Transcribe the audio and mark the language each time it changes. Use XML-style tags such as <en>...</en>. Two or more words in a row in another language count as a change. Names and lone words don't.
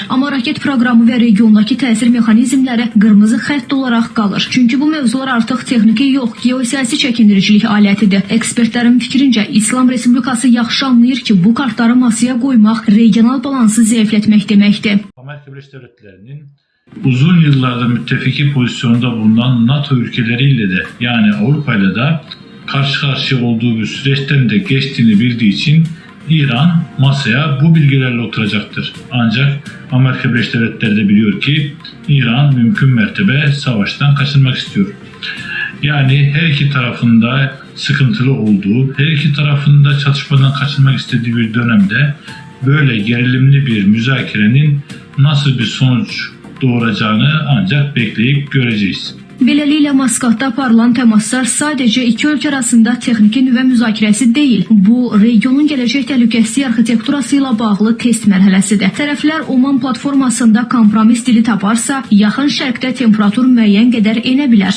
<az>Amma raket proqramı və regiondakı təsir mexanizmləri qırmızı xətt olaraq qalır. Çünki bu mövzular artıq texniki yox, geosiyasi çəkindiricilik alətidir. Ekspertlərin fikrincə, İslam Respublikası yaxşı anlayır ki, bu kartları masaya qoymaq regional balansı zəiflətmək deməkdir.</az> <tr>Amerika Birleşik Devletleri'nin uzun yıllardır müttefiki pozisyonda bulunan NATO ülkeleriyle de yani Avrupa ile de karşı karşıya olduğu bir süreçten de geçtiğini bildiği için İran masaya bu bilgilerle oturacaktır. Ancak Amerika Birleşik Devletleri de biliyor ki İran mümkün mertebe savaştan kaçınmak istiyor. Yani her iki tarafında sıkıntılı olduğu, her iki tarafında çatışmadan kaçınmak istediği bir dönemde böyle gerilimli bir müzakerenin nasıl bir sonuç doğuracağını ancak bekleyip göreceğiz.</tr> <az>Beləliklə, Maskatda aparılan təmaslar sadəcə iki ölkə arasında texniki nüvə müzakirəsi deyil. Bu, regionun gələcək təhlükəsizlik arxitekturası ilə bağlı test mərhələsidir. Tərəflər Oman platformasında kompromis dili taparsa, yaxın şərqdə temperatur müəyyən qədər enə bilər.</az>